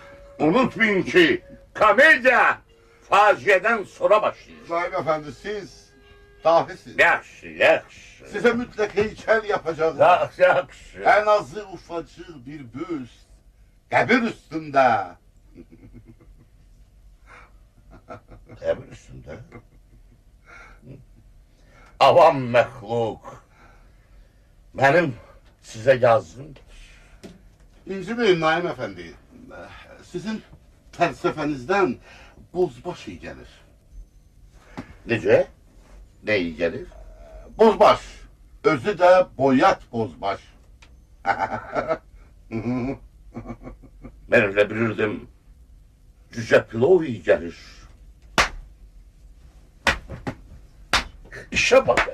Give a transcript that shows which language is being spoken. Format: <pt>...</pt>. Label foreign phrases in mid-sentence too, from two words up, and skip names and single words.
<tr>Unutmayın ki komedya facieden sonra başlıyor. Naim Efendi siz dahisiniz.</tr> <az>Yaxşı.</az> <tr>Size mütlak heykel yapacağız.</tr> <az>Yaxşı.</az> <tr>En azı ufacık bir büst. Kabir üstünde.</tr> <az>Qəbir üstündə. Avam məxluq. Mənim sizə yazdım.</az> <tr>İncimeyin Naim Efendi. Sizin felsefenizden bozbaş iyi gelir.</tr> <az>Necə? Nə iyi gəlir?</az> <tr>Bozbaş. Özü de boyat bozbaş.</tr> <az>Mən elə bilirdim, cücə pilov iyi gəlir. İşə bax.</az>